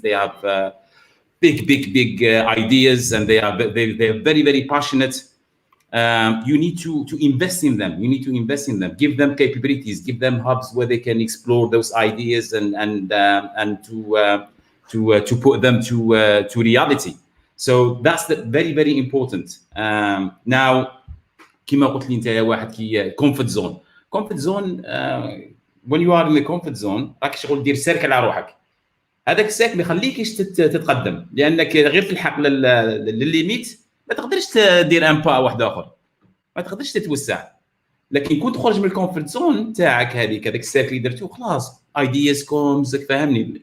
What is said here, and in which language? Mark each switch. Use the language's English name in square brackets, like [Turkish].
[English] They have big ideas, and they're very passionate. You need to invest in them. You need to invest in them. Give them capabilities. Give them hubs where they can explore those ideas and to put them to reality. So that's very important. [Arabic] Now, كما قلت لي انت يا واحد كي comfort zone. [English] Comfort zone, when you are in the comfort zone [Arabic] راك شغل دير سيركل على روحك. هذاك السيركل ما يخليكش تتقدم، لانك غير تلحق للليميت ما تقدرش تدير ان با واحد اخر، ما تقدرش تتوسع. لكن كنت تخرج من الكومفورت زون تاعك هذاك السيركل اللي درتو خلاص [English] ideas comes، [Arabic] فهمني.